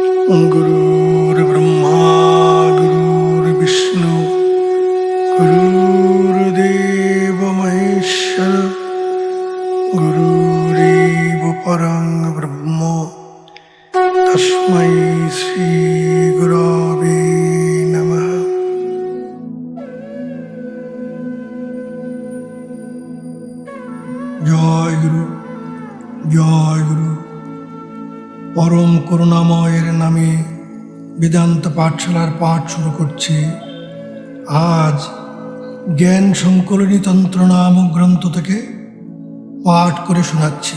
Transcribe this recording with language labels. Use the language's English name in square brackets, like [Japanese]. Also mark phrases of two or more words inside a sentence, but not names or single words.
[Sanskrit] गुरुर्ब्रह्मा गुरुर्विष्णु गुरुर्देव महेश्वर गुरुरेव परं ब्रह्म तस्मै श्री गुरवे नमः। [Bangla] জয় গুরু জয় গুরু। পরম করুণাময়ের নামে বেদান্ত পাঠশালার পাঠ শুরু করছি। আজ জ্ঞান সংকলনী তন্ত্র নামক গ্রন্থ থেকে পাঠ করে শোনাচ্ছি।